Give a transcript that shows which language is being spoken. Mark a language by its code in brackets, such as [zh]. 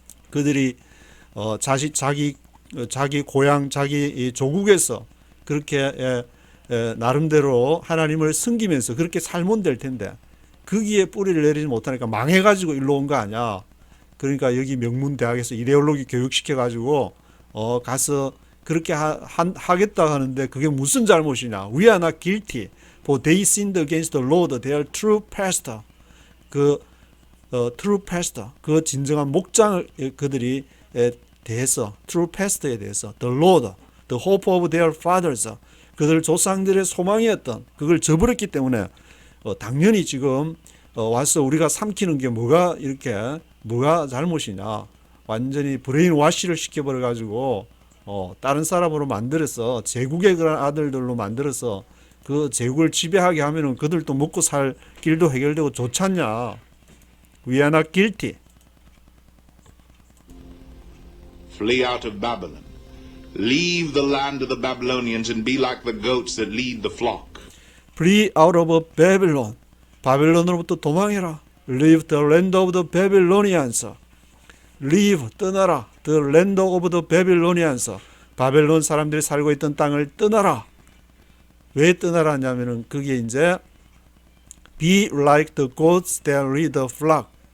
[ko] 그들이 자기 고향, 자기 조국에서 그렇게 나름대로 하나님을 섬기면서 그렇게 살면 될 텐데 거기에 뿌리를 내리지 못하니까 망해가지고 일로 온 거 아니야. 그러니까 여기 명문 대학에서 이데올로기 교육시켜가지고 가서 그렇게 하겠다 하는데 그게 무슨 잘못이냐. [en] We are not guilty, for they sinned against the Lord, their true pastor. [ko] true pastor, 그 진정한 목장을 그들이 대해서, true pastor에 대해서, [en] the Lord, the hope of their fathers, [ko] 그들 조상들의 소망이었던 그걸 저버렸기 때문에 당연히 지금 와서 우리가 삼키는 게 뭐가 잘못이냐. 완전히 브레인 와시를 시켜버려 가지고 다른 사람으로 만들어서 제국의 그런 아들들로 만들어서 그 제국을 지배하게 하면은 그들도 먹고 살 길도 해결되고 좋잖냐. [en] We are not guilty. Flee out of Babylon. Leave the land of the Babylonians and be like the goats that lead the flock. Flee out of Babylon. [ko] 바벨론으로부터 도망해라. [en] Leave the land of the Babylonians. Leave, [ko] 떠나라. [en] The land of the Babylonians. [ko] 바벨론 사람들이 살고 있던 땅을 떠나라. 왜 떠나라 하냐면은 그게 이제 [en] Be like the goats that lead the flock.